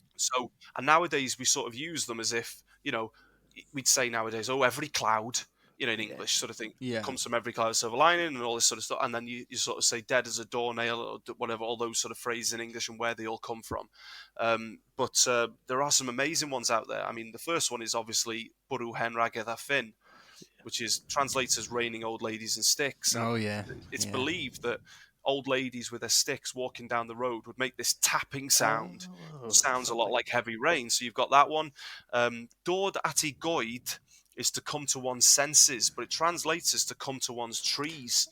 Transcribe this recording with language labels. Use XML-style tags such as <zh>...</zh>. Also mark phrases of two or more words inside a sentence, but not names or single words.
<en>So, and nowadays we sort of use them as if, we'd say nowadays, oh, every cloud, in English sort of thing, comes from every cloud silver lining and all this sort of stuff. And then you sort of say dead as a doornail or whatever, all those sort of phrases in English and where they all come from. But there are some amazing ones out there. I mean, the first one is obviously</en> <cy>Bwrw hen ragedd a ffyn,</cy> <en>which is translates as raining old ladies and sticks. And it's believed that old ladies with their sticks walking down the road would make this tapping sound. Sounds a lot like heavy rain. So you've got that one.</en> <cy>Dod at I goed</cy> <en>is to come to one's senses, but it translates as to come to one's trees.</en>